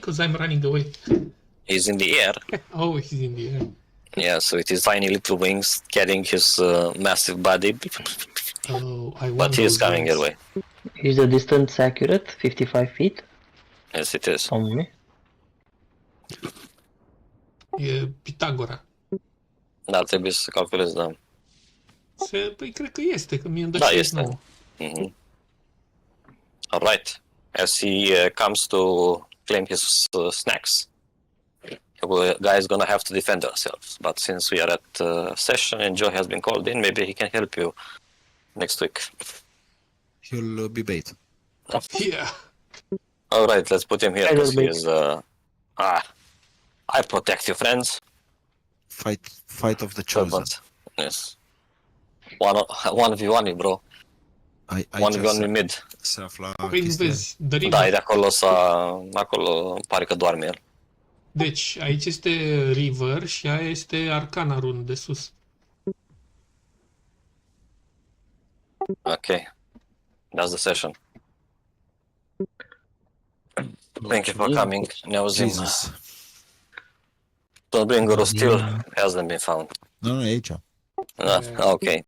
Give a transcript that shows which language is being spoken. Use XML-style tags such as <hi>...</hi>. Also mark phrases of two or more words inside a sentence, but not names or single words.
<en>Because I'm running away. he's in the air. Oh, he's in the air. Yeah, so it is tiny little wings carrying his massive body. Oh, I want But he is those coming your wings. way. Is the distance accurate? 55 feet Yes, it is. from me?</en> <ro>E Pitagora. Dar trebuie să calculez, da. Păi cred că este, că mie îmi dă Da, 69.</ro> <en>Mm-hmm. All right. As he comes to claim his snacks, you guys gonna have to defend yourselves. But since we are at session and Joe has been called in, maybe he can help you next week. He'll be bait. Yeah. All right, let's put him here I because will he is. I protect you, friends. Fight of the chosen. Servants. Yes. 1v1, bro. I 1v1 just mid.</en> <ro>se afla Păi chestia. vezi,</ro> <en>The River.</en> <ro>Da, e de acolo acolo pare că doarme el. Deci, aici este River și aia este Arcana Rune de sus.</ro> <en>Okay. That's the session. Thank you for coming.</en> <ro>Ne auzim.</ro> <en>Jesus. Stormbringerul still hasn't been found.</en> <ro>Nu, e aici. Da, ok.</ro>